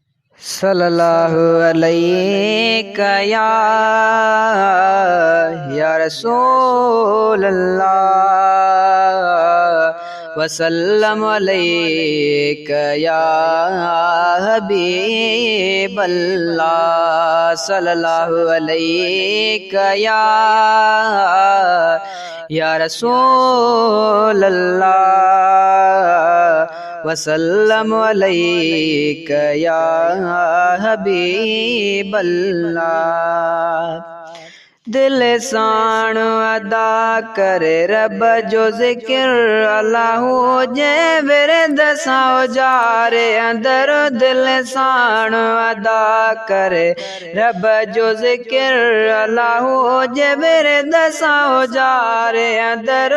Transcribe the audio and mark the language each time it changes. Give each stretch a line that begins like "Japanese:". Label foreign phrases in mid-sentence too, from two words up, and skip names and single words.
Arabic: صلى الله عليه يا رسول الله وسلم عليك يا حبيب الله. صلى الله عليك يا رسول الله وسلم عليك يا حبيب الله.
Sindhi: दिल साण अदा करे रब जो ज़िक्र अल्लाह जे विरद सां जारे अंदर। दिल साण अदा करे रब जो ज़िक्र अल्लाह जे विरद सां जारे अंदर।